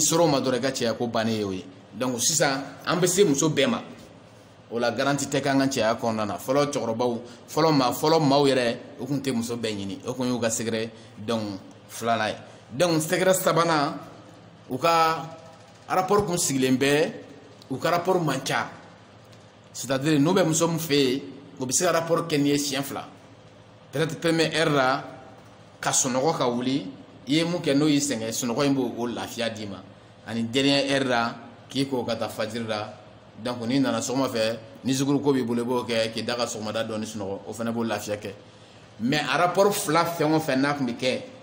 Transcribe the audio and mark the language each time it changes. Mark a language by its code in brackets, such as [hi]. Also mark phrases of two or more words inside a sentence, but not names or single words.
[bm] sera o ma dɔrɔn i ka cɛya ko bannen ye o ye donc sisan an bɛ se muso bɛɛ ma o la garanti tɛ k'an ka cɛya kɔnɔna na fɔlɔ cɛkɔrɔbaw fɔlɔ maaw yɛrɛ u tun tɛ muso bɛɛ ɲini o tun y'u ka sɛgɛrɛ donc filanan ye donc sɛgɛrɛ sabanan u ka rapport kun sigilen bɛ u ka rapport man ca c'est à dire n'u bɛ muso min fɛ yen u bɛ se ka rapport kɛ n'i ye siɲɛ fila [fr] peut-être première heure [bm] la ka sunɔgɔ ka wuli i ye mun kɛ n'o y'i sɛgɛn sunɔgɔ in b'o lafiya d'i ma ani [fr] dernière heure [bm] la k'i ko ka taa fajiri la donc n'i nana sɔgɔma fɛ ni sukuru ko b'i bolo i b'o kɛ k'i da ka sɔgɔmada dɔɔni sunɔgɔ o fana b'o lafiya kɛ mais a rapport fila fɛn o fɛn n'a tun bɛ kɛ